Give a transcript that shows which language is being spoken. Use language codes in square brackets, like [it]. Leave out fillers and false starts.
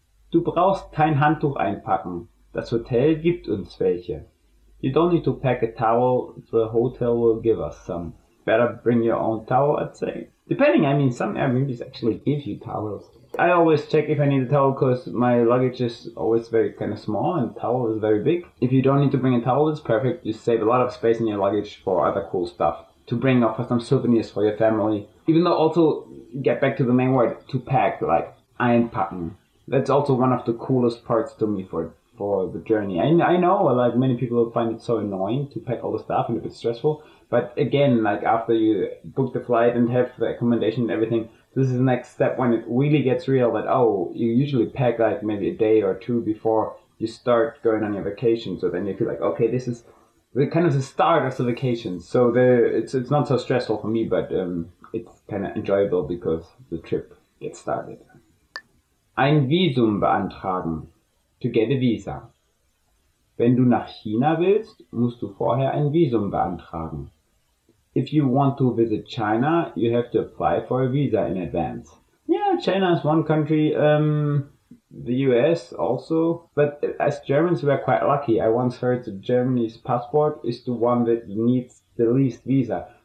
[de] Du brauchst kein Handtuch einpacken. Das Hotel gibt uns welche. [en] You don't need to pack a towel, the hotel will give us some. Better bring your own towel, I'd say. Depending, I mean, some Airbnbs actually give you towels. I always check if I need a towel because my luggage is always very kind of small and towel is very big. If you don't need to bring a towel, it's perfect. You save a lot of space in your luggage for other cool stuff. To bring up for some souvenirs for your family. Even though also, get back to the main word, to pack, like einpacken. That's also one of the coolest parts to me for the journey. I know, like, many people find it so annoying to pack all the stuff and a bit stressful, but again, like, after you book the flight and have the accommodation and everything, this is the next step when it really gets real that, oh, you usually pack like maybe a day or two before you start going on your vacation, so then you feel like, okay, this is the kind of the start of the vacation, so it's not so stressful for me, but it's kind of enjoyable because the trip gets started. [de] Ein Visum beantragen. [en] To get a visa. [de] Wenn du nach China willst, musst du vorher ein Visum beantragen. [en] If you want to visit China, you have to apply for a visa in advance. Yeah, China is one country, the US also, but as Germans we are quite lucky. I once heard that Germany's passport is the one that needs the least visa.